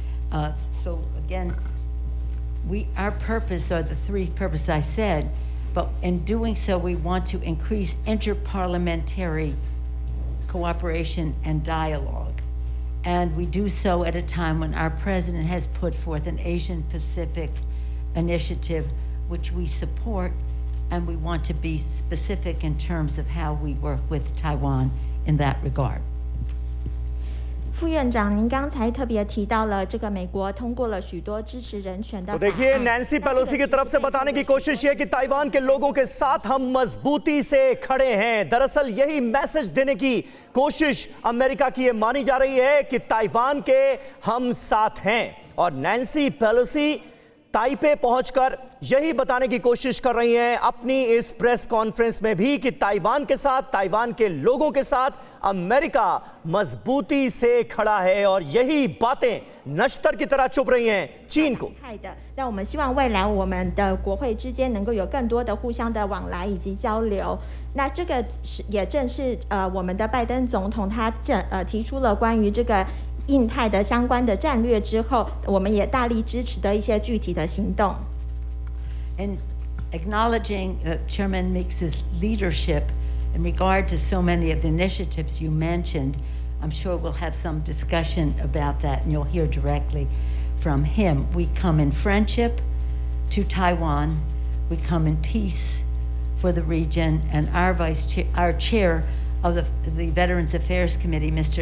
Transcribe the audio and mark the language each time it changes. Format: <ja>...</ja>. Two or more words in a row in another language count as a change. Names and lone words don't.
<en>So again, our purpose are the three purposes I said, but in doing so, we want to increase interparliamentary cooperation and dialogue. And we do so at a time when our president has put forth an Asian Pacific initiative, which we support, and we want to be specific in terms of how we work with Taiwan in that regard.</en> <zh>副院长，您刚才特别提到了这个美国通过了许多支持人权的法案。</zh> <hi>देखिए, नैन्सी पेलोसी की तरफ से बताने की कोशिश है कि ताइवान के लोगों के साथ हम मजबूती से खड़े हैं। दरअसल यही मैसेज देने की कोशिश अमेरिका की ये मानी जा रही है कि ताइवान के हम साथ हैं। और नैन्सी पेलोसी ताइपे पहुंचकर यही बताने की कोशिश कर रही हैं अपनी इस</hi> <en>press conference</en> <hi>में भी कि ताइवान के साथ, ताइवान के लोगों के साथ अमेरिका मजबूती से खड़ा है और यही बातें नश्तर की तरह चुभ रही हैं चीन को।</hi> <zh>但我们希望未来我们的国会之间能够有更多的互相的往来以及交流。那这个也正是我们的拜登总统他提出了关于这个 印太的相关的战略之后，我们也大力支持的一些具体的行动。</zh> <en>In acknowledging Chairman Meeks's leadership in regard to so many of the initiatives you mentioned, I'm sure we'll have some discussion about that, and you'll hear directly from him. We come in friendship to Taiwan. We come in peace for the region, and our chair of the Veterans Affairs Committee, Mr.</en>